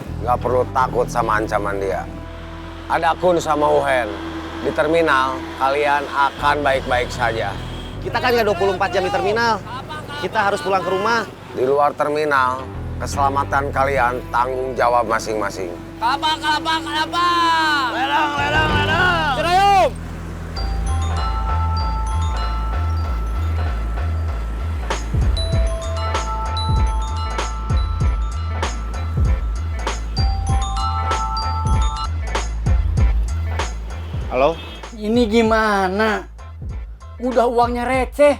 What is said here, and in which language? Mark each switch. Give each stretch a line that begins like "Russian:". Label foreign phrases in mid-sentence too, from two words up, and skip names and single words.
Indonesian: Nggak perlu takut sama ancaman dia. Ada Kun sama Uhen. Di terminal, kalian akan baik-baik saja. Kita kan nggak 24 jam di terminal. Kita harus pulang ke rumah. Di luar terminal, keselamatan kalian tanggung jawab masing-masing. Kelapa, kelapa, kelapa. Ledang, ledang, ledang. Cirayum. Halo? Ini gimana? Udah uangnya receh.